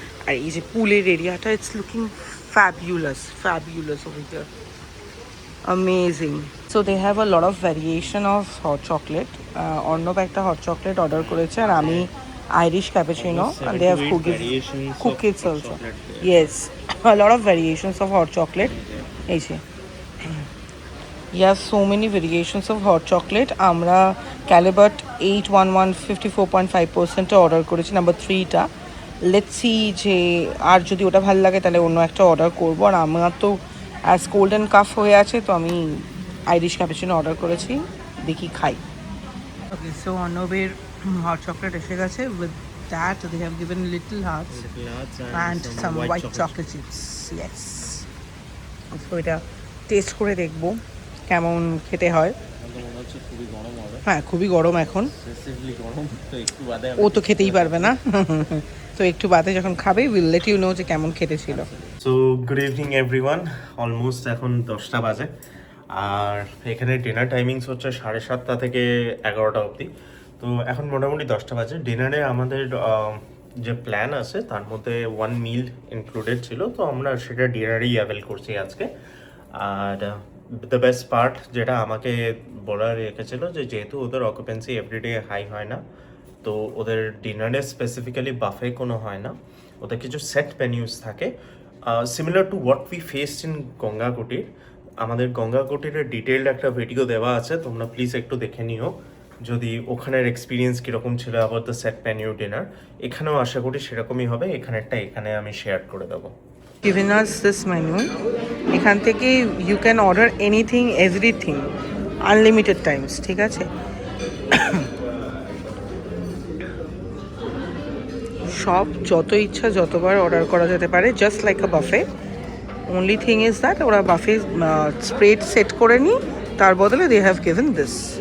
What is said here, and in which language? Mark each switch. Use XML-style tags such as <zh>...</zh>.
<bn>আর এই যে পুলের এরিয়াটা,</bn> <en>It's looking fabulous over here, amazing. So they have a lot of variation of hot chocolate.</en> <bn>Arnab একটা hot chocolate order করেছে, আর আমি</bn> <en>Irish cappuccino, and they have cookies also. Yes, a lot of variations of hot chocolate.</en> <bn>এই যে</bn> <en>you have so many variations of hot chocolate.</en> <bn>আমরা Calibat 811 54.5% order করেছি, number 3টা।</bn> <en>let's see</en> <bn>যে আর যদি ওটা ভালো লাগে তাহলে অন্য একটা অর্ডার করবো। আর আমার তো অ্যাজ</bn> <en>cold and cough</en> <bn>হয়ে আছে, তো আমি আইরিশ ক্যাপুচিনো অর্ডার করেছি, দেখি খাই। ওকে, সো অর্ণবের hot chocolate এসে গেছে।</bn> <en>With that they have given little hearts and some white chocolate chips. Yes, so</en> <bn>এটা টেস্ট করে দেখবো কেমন খেতে হয়। হ্যাঁ, খুবই গরম এখন, ও তো খেতেই পারবে না। তো একটু বাদে যখন খাবে</bn> <en>will let you know</en> <bn>যে কেমন খেতে ছিল।</bn> <en>so good evening everyone, almost</en> <bn>এখন 10টা বাজে। আর এখানে ডিনার টাইমিংস হচ্ছে 7:30 থেকে 11টা অবধি। তো এখন মোটামুটি 10টা বাজে। ডিনারে আমাদের যে প্ল্যান আছে তার মধ্যে 1 মিল ইনক্লুডেড ছিল, তো আমরা সেটা ডিনারেই অ্যাভেল করছি আজকে। আর দ্য বেস্ট পার্ট যেটা আমাকে বলার রেখেছিল, যে যেহেতু ওদের অকুপেন্সি এভরিডে হাই হয় না, তো ওদের ডিনারে স্পেসিফিক্যালি বাফে কোনো হয় না, ওদের কিছু সেট মেনিউস থাকে</bn> <en>similar to what we faced in</en> <bn>Ganga কুটির। আমাদের গঙ্গা কুটিরের ডিটেইলড একটা ভিডিও দেওয়া আছে, তোমরা প্লিজ একটু দেখে নিও যদি ওখানের এক্সপিরিয়েন্স কীরকম ছিল</bn> <en>About the set menu dinner.</en> <bn>এখানেও আশা করি সেরকমই হবে, এখানে আমি শেয়ার করে দেবো।</bn> <en>Given us this menu,</en> <bn>এখান থেকে</bn> <en>you can order anything everything unlimited times,</en> <bn>ঠিক আছে? সব যত ইচ্ছা যতবার অর্ডার করা যেতে পারে,</bn> <en>Just like a buffet. Only thing is that</en> <bn>ওরা</bn> <en>buffet spread set</en> <bn>করে নি, তার বদলে</bn> <en>They have given this.</en>